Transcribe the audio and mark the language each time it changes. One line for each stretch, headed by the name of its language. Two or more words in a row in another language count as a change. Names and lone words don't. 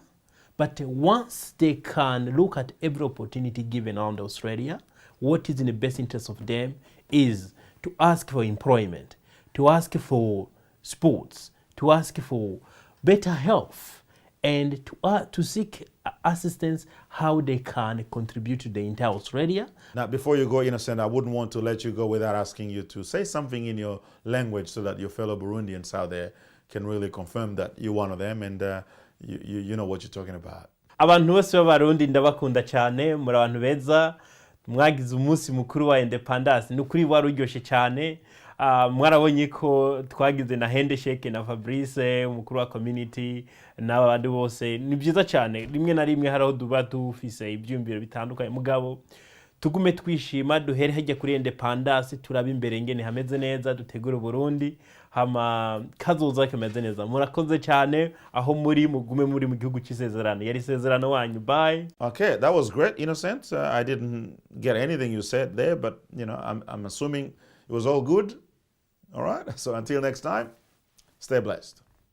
English: But once they can look at every opportunity given around Australia, what is in the best interest of them is to ask for employment, to ask for sports, to ask for better health, and to seek assistance how they can contribute to the entire Australia. Now, before you go, Innocent, I wouldn't want to let you go without asking you to say something in your language so that your fellow Burundians out there can really confirm that you're one of them and you know what you're talking about.
Rundi: Abantu bose b'Abarundi ndabakunda cyane, muri abantu beza, mwagize umunsi mukuru wa independence, nukuri waruryoshye cyane. Mwarabonye ko twagize na handshake na Fabrice, umukuru wa community, n'abandi bose. Ni byiza cyane, rimwe na rimwe haraho duba dufise ibyumviro bitandukanye, mugabo tugume twishima, duhere hajya kuri independence, turaba imbere ngene hameze neza, dutegura Burundi hama kazoza kameze neza. Murakoze cyane, aho mugume muri mu gihugu cy'isezerano. Yari isezerano wanyu.
English: Bye. Okay, that was great, Innocent. I didn't get anything you said there, but you know, I'm assuming it was all good. All right, so until next time, stay blessed.